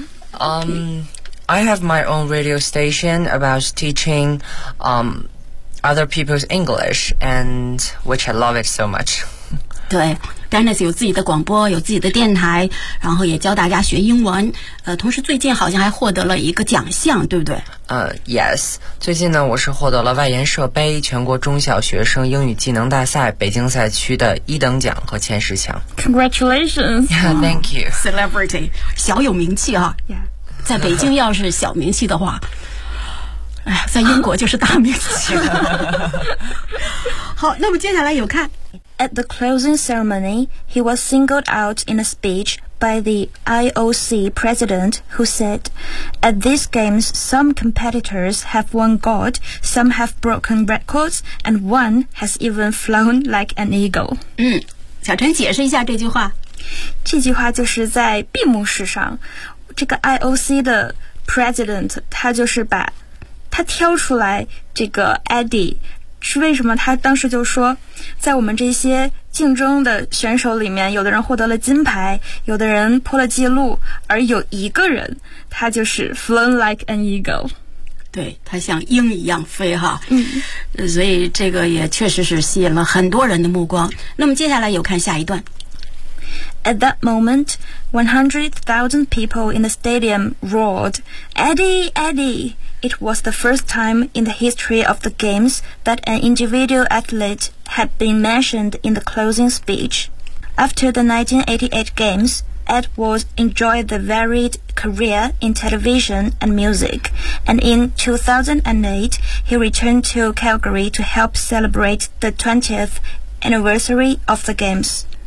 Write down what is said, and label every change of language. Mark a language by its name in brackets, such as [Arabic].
[English] I have my own radio station about teaching、other people's English and which I love it so much [Chinese] 对 Dennis 有自己的广播有自己的电台然后也教大家学英文、同时最近好像还获得了一个奖项对不对、 Yes 最近呢我是获得了外研社杯全国中小学生英语技能大赛北京赛区的一等奖和前十强 [English] Congratulations yeah, Thank you [Chinese] Celebrity 小有名气啊、 [English] yeah. [Chinese] 在北京要是小名气的话在英国就是大名气好那么接下来有看 [English] At the closing ceremony, he was singled out in a speech by the IOC president, who said, "At these games, some competitors have won gold, some have broken records, and one has even flown like an eagle." [Chinese] 小陈解释一下这句话。这句话就是在闭幕式上，这个 IOC 的 president 他就是把他挑出来这个 Eddie。是为什么他当时就说在我们这些竞争的选手里面有的人获得了金牌有的人破了记录而有一个人他就是 [English] flown like an eagle [Chinese] 对他像鹰一样飞哈、嗯、所以这个也确实是吸引了很多人的目光那么接下来有看下一段 [English] At that moment 100,000 people in the stadium roared Eddie, Eddie! It was the first time in the history of the games that an individual athlete had been mentioned in the closing speech. After the 1988 games, Edwards enjoyed a varied career in television and music, and in 2008, he returned to Calgary to help celebrate the 20th anniversary of the games.